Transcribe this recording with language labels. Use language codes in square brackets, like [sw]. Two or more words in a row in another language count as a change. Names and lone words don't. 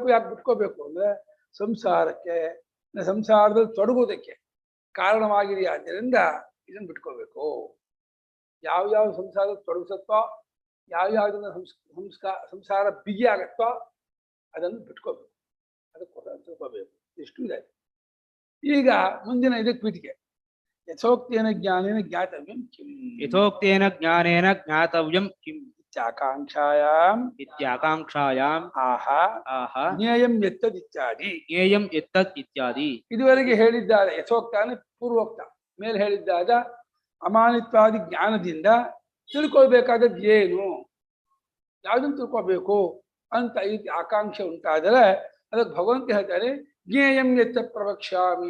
[kn] ಯಾಕೆ ಬಿಟ್ಕೋಬೇಕು ಅಂದ್ರೆ ಸಂಸಾರಕ್ಕೆ, ಸಂಸಾರದಲ್ಲಿ ತೊಡಗುವುದಕ್ಕೆ ಕಾರಣವಾಗಿದೆಯಾದ್ದರಿಂದ ಇದನ್ನು ಬಿಟ್ಕೋಬೇಕು. ಯಾವ್ಯಾವ ಸಂಸಾರದಲ್ಲಿ ತೊಡಗಿಸುತ್ತೋ, ಯಾವ್ಯಾವ್ದನ್ನ ಸಂಸಾರ ಬಿಗಿ ಆಗತ್ತೋ ಅದನ್ನು ಬಿಟ್ಕೋಬೇಕು. ಅದಕ್ಕೋಸ್ಕರ ತಿಳ್ಕೋಬೇಕು. ಇಷ್ಟು ಇದೆ. ಈಗ ಮುಂದಿನ ಇದಕ್ಕೆ ಪೀಠಿಕೆ. [sa] ಯಥೋಕ್ತೇನ ಜ್ಞಾನೇನ ಜ್ಞಾತವ್ಯಂ ಕಿಂ. ಯಥೋಕ್ತೇನ ಜ್ಞಾನೇನ ಜ್ಞಾತವ್ಯಂ ಕಿಂ ಇತ್ಯಾಕಾಂಕ್ಷಾಯಾಂ ಇತ್ಯಾಕಾಂಕ್ಷಾಯಾಂ ಆಹಾ ಆಹಾ ಜ್ಞೇಯಂ ಎತ್ತದಿತ್ಯಾದಿ. ಜ್ಞೇಯಂ ಎತ್ತದ್ ಇತ್ಯಾದಿ. [kn] ಇದುವರೆಗೆ ಹೇಳಿದ್ದಾರೆ ಯಥೋಕ್ತ ಅಂದ್ರೆ ಪೂರ್ವೋಕ್ತ. ಮೇಲೆ ಹೇಳಿದ್ದಾದ ಅಮಾನಿತ್ವಾದಿ ಜ್ಞಾನದಿಂದ ತಿಳ್ಕೊಳ್ಬೇಕಾದದ್ದು ಏನು, ಯಾವುದನ್ನು ತಿಳ್ಕೊಬೇಕು ಅಂತ ಈ ಆಕಾಂಕ್ಷೆ ಉಂಟಾದರೆ ಅದಕ್ಕೆ ಭಗವಂತ ಹೇಳ್ತಾರೆ [sa] ಜ್ಞೇಯಂ ಎತ್ತ ಪ್ರವಕ್ಷ್ಯಾಮಿ.